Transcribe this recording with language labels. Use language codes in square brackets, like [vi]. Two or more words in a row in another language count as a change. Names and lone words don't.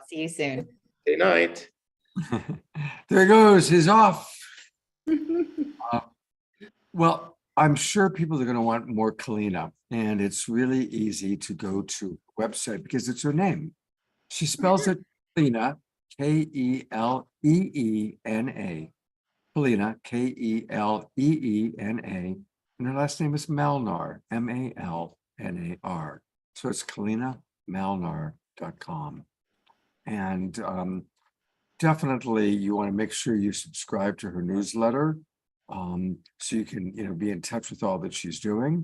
[en] See you soon. Good night. There he goes. He's off. Well, I'm sure people are going to want more Kalina, and it's really easy to go to the website because it's her name. She spells it Kalina, K-E-L-E-E-N-A. Kalina, K-E-L-E-E-N-A. And her last name is Malnar, M-A-L-N-A-R. So it's KalinaMalnar.com. And definitely you want to make sure you subscribe to her newsletter, so you can, be in touch with all that she's doing.